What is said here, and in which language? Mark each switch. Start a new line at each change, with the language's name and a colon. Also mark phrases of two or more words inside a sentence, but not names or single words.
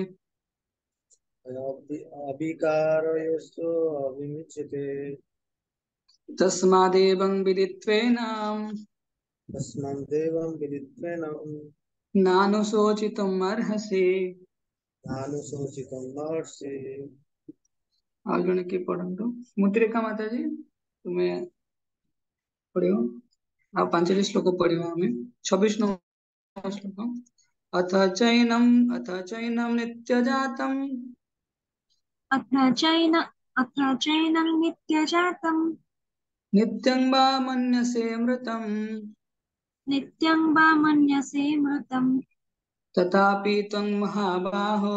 Sanskrit: अविकारयोस्तु अविमुच्यते तस्मादेवं विदित्वेनाम् तस्मात् देवं विदित्वेन नानुशोचितुम् अर्हसि। नानुशोचितं महर्षि
Odia: ଆଉ ଜଣେ କିଏ ପଢନ୍ତୁ। ମୁଦ୍ରିକା ମାତା जी ତୁମେ ପଢିବ। ଆଉ 5ଟି ଶ୍ଲୋକ ପଢିବା ଆମେ। 26 ନମ୍ବର ଶ୍ଲୋକ।
Sanskrit: अथ चैनं नित्यजातं अथ चैनं नित्यजातं नित्यं वा मन्यसे मृतं नित्यं वा मन्यसे मृतं तथापि त्वं महाबाहो